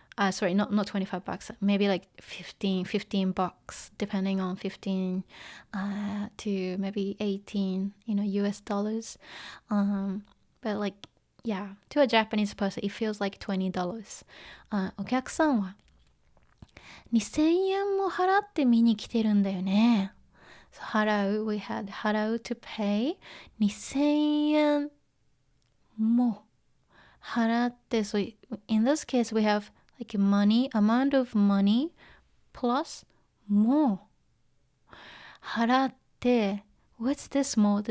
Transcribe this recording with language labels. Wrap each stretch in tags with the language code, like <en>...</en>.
<en>Sorry, not $25. Maybe like 15 bucks, depending on 15 to maybe 18, US dollars. But like, yeah, to a Japanese person, it feels like $20.</en> <ja>お客さんは2000円も払って見に来てるんだよね。</ja> <en>So 払う、we had 払う to pay</en> <ja>2000円も払って、</ja> <en>so in this case we have like money, amount of money plus も払って、what's this more?</en>